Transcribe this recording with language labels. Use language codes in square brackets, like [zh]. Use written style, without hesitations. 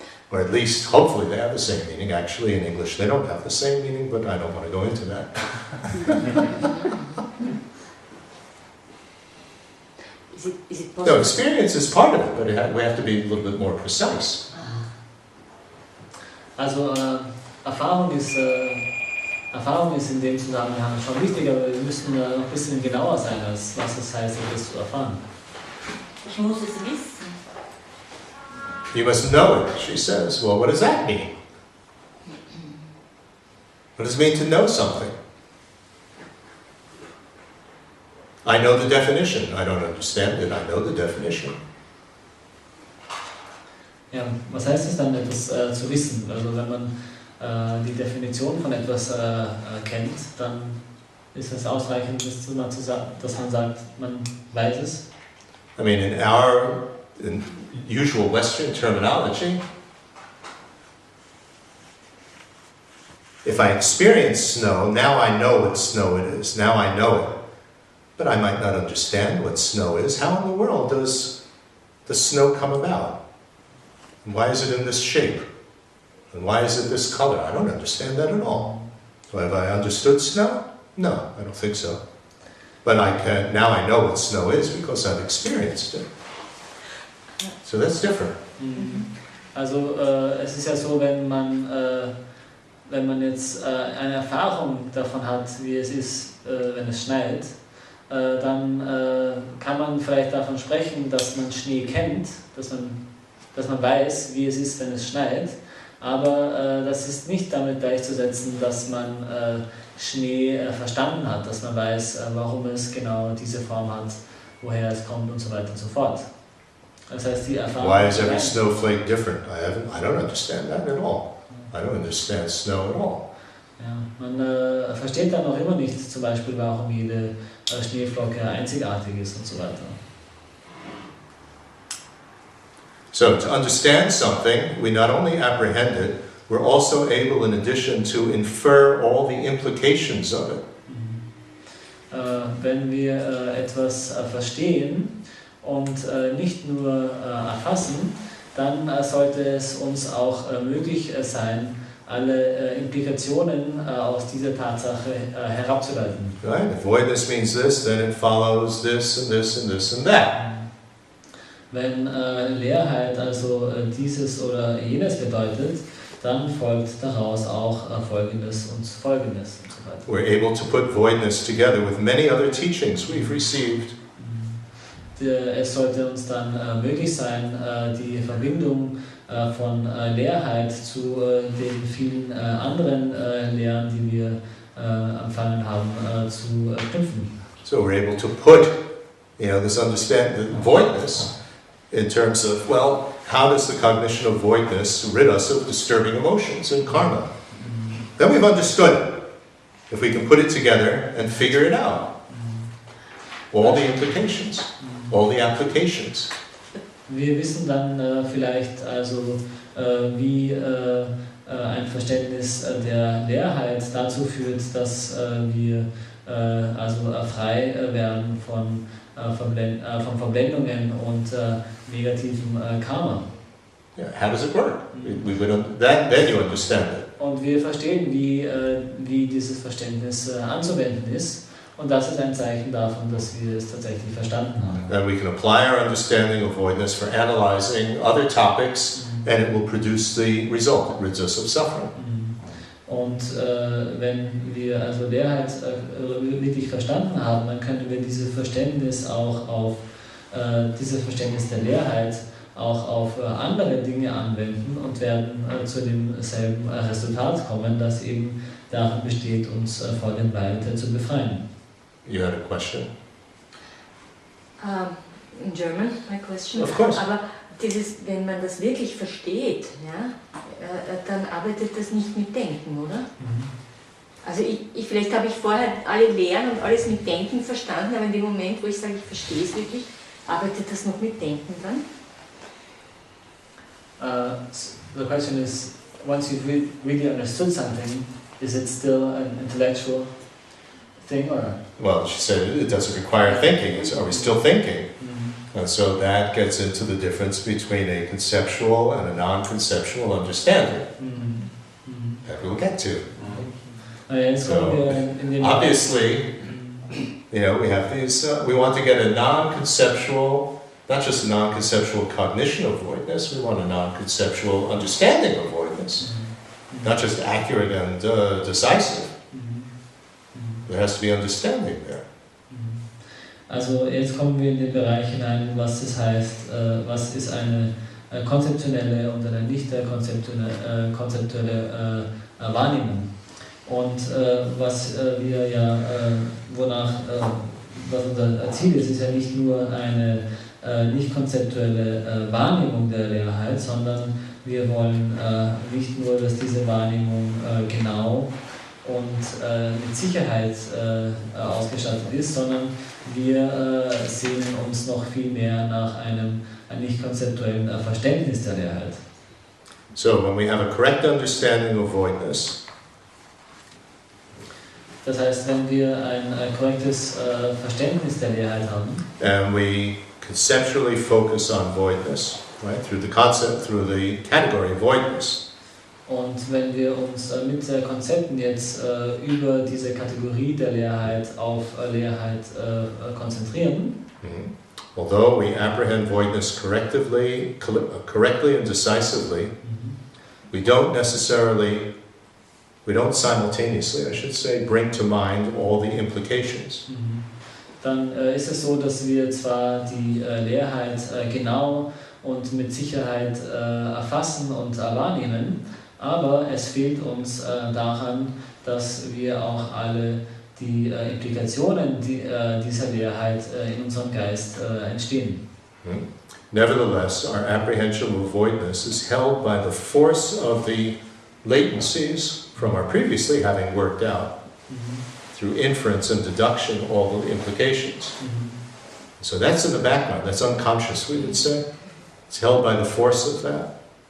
[en] Or at least, hopefully, they have the same meaning. Actually, in English, they don't have the same meaning, but I don't want to go into that. is it possible? No, experience is part of it, but we have to be a little bit more precise. [de] Also Erfahrung ist in dem Zusammenhang schon wichtig, aber wir müssen noch ein bisschen genauer sein, als was es heißt, etwas zu erfahren. Ich muss es wissen. [en] You must know it, she says. Well, what does that mean? What does it mean to know something? I know the definition. I don't understand it. I know the definition. [de] Ja, was heißt es dann, etwas zu wissen? Also wenn man die Definition von etwas kennt, dann ist es ausreichend, dass man sagt, man weiß es. [en] I mean, in our usual Western terminology, if I experience snow, now I know what snow it is. Now I know it. But I might not understand what snow is. How in the world does the snow come about? And why is it in this shape? And why is it this color? I don't understand that at all. So have I understood snow? No, I don't think so. But now I know what snow is because I've experienced it. So that's different. [de] Also es ist ja so, wenn man jetzt eine Erfahrung davon hat, wie es ist, wenn es schneit, dann kann man vielleicht davon sprechen, dass man Schnee kennt, dass man weiß, wie es ist, wenn es schneit, aber das ist nicht damit gleichzusetzen, dass man Schnee verstanden hat, dass man weiß, warum es genau diese Form hat, woher es kommt und so weiter und so fort. Das heißt, die Erfahrung... [en] Why is every snowflake different? I don't understand that at all. I don't understand snow at all. [de] Ja, man versteht dann noch immer nicht, zum Beispiel, warum jede Schneeflocke einzigartig ist und so weiter. [en] So, to understand something, we not only apprehend it, we're also able, in addition, to infer all the implications of it. [de] Wenn wir etwas verstehen und nicht nur erfassen, dann sollte es uns auch möglich sein, alle Implikationen aus dieser Tatsache herabzuleiten. [en] Right? If voidness means this, then it follows this and this and this and that. [de] Wenn Leerheit also dieses oder jenes bedeutet, dann folgt daraus auch Folgendes und Folgendes und so weiter. [en] We're able to put voidness together with many other teachings we've received. [de] Es sollte uns dann möglich sein, die Verbindung von Leerheit zu den vielen anderen Lehren, die wir empfangen haben, zu knüpfen. [en] So we're able to put, this understanding, voidness, in terms of, well, how does the cognition of voidness rid us of disturbing emotions and karma? Then we've understood it. If we can put it together and figure it out. All the implications, all the applications. [de] Wir wissen dann vielleicht also, wie ein Verständnis der Leerheit dazu führt, dass wir also frei werden von Verblendungen und negativem Karma. [en] Yeah, how does it work? Then you understand it. [de] Und wir verstehen, wie dieses Verständnis anzuwenden ist. Und das ist ein Zeichen davon, dass wir es tatsächlich verstanden haben. [en] Then we can apply our understanding of voidness for analyzing other topics, and it will produce the result. It rids us of suffering. [de] Und wenn wir also Leerheit wirklich verstanden haben, dann können wir dieses Verständnis auch auf dieses Verständnis der Leerheit auch auf andere Dinge anwenden und werden zu demselben Resultat kommen, das eben darin besteht, uns vor dem Leid zu befreien. [en] You had a question? In German, my question. Of course. [de] Aber wenn man das wirklich versteht, ja, dann arbeitet das nicht mit Denken, oder? Also vielleicht habe ich vorher alle Lehren und alles mit Denken verstanden, aber in dem Moment, wo ich sage, ich verstehe es wirklich, arbeitet das noch mit Denken dann? [en] The question is, once you've really understood something, is it still an intellectual thing or? Well, she said it doesn't require thinking. Are we still thinking? And so that gets into the difference between a conceptual and a non-conceptual understanding that we'll get to. So, obviously, we have these, we want to get a non-conceptual, not just a non-conceptual cognition of voidness, we want a non-conceptual understanding of voidness. Not just accurate and decisive. There has to be understanding there. [de] Also jetzt kommen wir in den Bereich hinein, was das heißt, was ist eine konzeptionelle und eine nicht konzeptuelle Wahrnehmung. Und was wir ja, was unser Ziel ist ja nicht nur eine nicht konzeptuelle Wahrnehmung der Leerheit, sondern wir wollen nicht nur, dass diese Wahrnehmung genau und mit Sicherheit ausgestattet ist, sondern wir sehnen uns noch viel mehr nach einem nicht konzeptuellen Verständnis der Leerheit. [en] So, when we have a correct understanding of voidness, [de] das heißt, wenn wir ein korrektes Verständnis der Leerheit haben, [en] and we conceptually focus on voidness, right, through the category of voidness, [de] und wenn wir uns mit Konzepten jetzt über diese Kategorie der Leerheit auf Leerheit konzentrieren, [en] although we apprehend voidness correctly and decisively, we don't simultaneously, I should say, bring to mind all the implications. [de] Dann ist es so, dass wir zwar die Leerheit genau und mit Sicherheit erfassen und wahrnehmen, aber es fehlt uns daran, dass wir auch alle die Implikationen dieser Leerheit in unserem Geist entstehen. [en] Nevertheless, our apprehension of voidness is held by the force of the latencies from our previously having worked out through inference and deduction all the implications. So that's in the background, that's unconscious, we would say. It's held by the force of that.